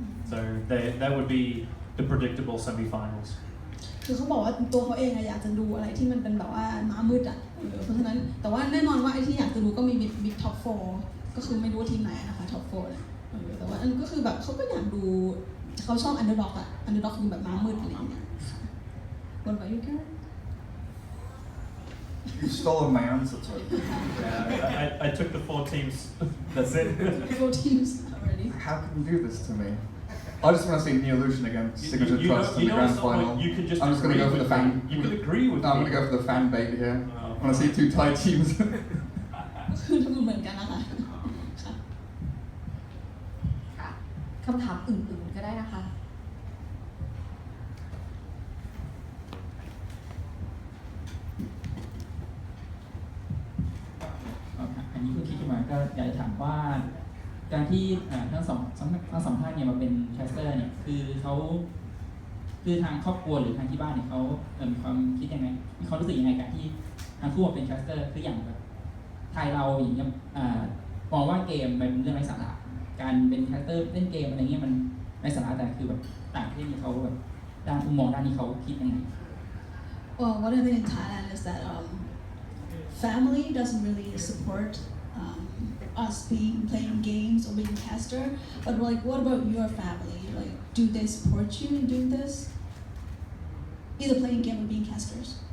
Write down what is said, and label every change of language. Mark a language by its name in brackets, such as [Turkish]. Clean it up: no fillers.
[English] So that would be the predictable semi-finals. [Thai] คือเขาบอกว่าตัวเขาเองอยากจะดูอะไรที่มันเป็นแบบว่าม้ามืดเพราะฉะนั้นแต่ว่าแน่นอนว่าไอ้ที่อยากจะดูก็มีบิ๊กท็อป4ก็คือไม่รู้ทีมไหนนะคะท็อป4เนี่ยแต่ว่าอันก็คือแบบเขาก็อยากดูเขาชอบอันเดอร์ด็อกคือแบบม้ามืดอะไรอย่างเงี้ย [English] What about you, Gareth? You've stolen my answer to it. I took the 4 teams. That's it. 4 teams already. How can you do this to me? I just want to see Neolution against Signature Trust in the grand final. You can just I'm just going to go for the fan. You can agree with No, I'm me. going to go for the fan bait here. I want to see 2 Thai teams. [Thai] คือเหมือนกันนะคะ ค่ะคำถามอื่นๆก็ได้นะคะ อันนี้คือคิดขึ้นมาก็อยากจะถามว่าการที่ทั้งสองท่านเนี่ยมาเป็นแคสเตอร์เนี่ยคือทางครอบครัวหรือทางที่บ้านเนี่ยเขามีความคิดยังไงมีความรู้สึกยังไงกับที่ทางคู่มาเป็นแคสเตอร์คืออย่างแบบไทยเราอย่างเงี้ยมองว่าเกมมันเป็นเรื่องไร้สาระการเป็นแคสเตอร์เล่นเกมอะไรเงี้ยมันไร้สาระแต่คือแบบต่างประเทศนี่เขาแบบด้านมุมมองด้านนี้เขาคิดยังไง [English] Well, what I think in Thailand is that family doesn't really support us playing games or being caster. But like, what about your family? Like, do they support you in doing this? Either playing game or being casters.